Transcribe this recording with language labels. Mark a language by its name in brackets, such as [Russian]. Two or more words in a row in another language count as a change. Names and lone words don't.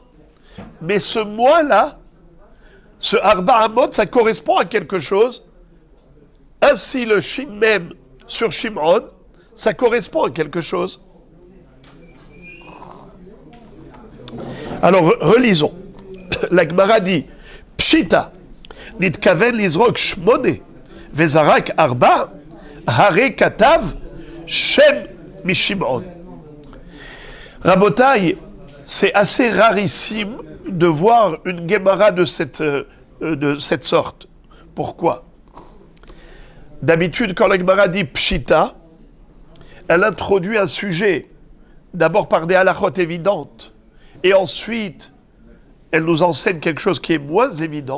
[French] Mais ce moins-là, ce [Hebrew] ארבע אמות, [French] ça correspond à quelque chose. Ainsi, le Shin même sur Shimron, ça correspond à quelque chose. Alors, relisons. La Gemara dit, [Hebrew] פשיטא, נתכוון לזרוק שמונה, וזרק ארבע, הרי כתב שם משמעון. [French] Rabotai, c'est assez rarissime de voir une Gemara de cette sorte. Pourquoi? D'habitude, quand la Gemara dit Pshita, elle introduit un sujet, d'abord par des halachot évidentes, et ensuite, elle nous enseigne quelque chose qui est moins évident.